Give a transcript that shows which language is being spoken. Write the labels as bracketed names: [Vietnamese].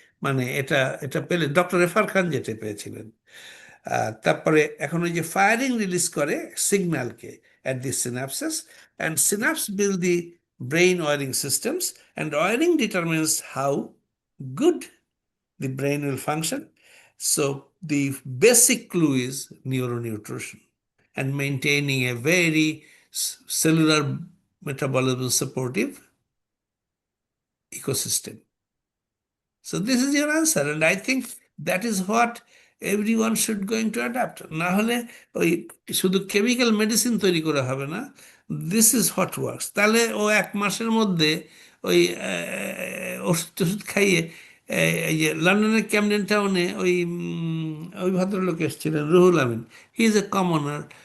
[Bangla] মানে এটা এটা পেলে ডক্টর এফার খান যেটা পেয়েছিলেন। তারপরে এখন ওই যে [English] firing release [Bangla] করে সিগন্যালকে [English] At the synapses, and synapses build the brain wiring systems, and wiring determines how good the brain will function. So the basic clue is neuronutrition and maintaining a very cellular metabolism supportive ecosystem. So this is your answer, and I think that is what everyone should going to adapt. [Bangla] না হলে ওই শুধু chemical medicine তৈরি করা হবে না, [English] This is what works. [Bangla] তাহলে ও 1 মাসের মধ্যে ওই ওষুধ টষুধ খাইয়ে, এই যে লন্ডনের ক্যামডেন টাউনে ওই ভদ্রলোক এসেছিলেন, Ruhul Amin, [English] he is a commoner,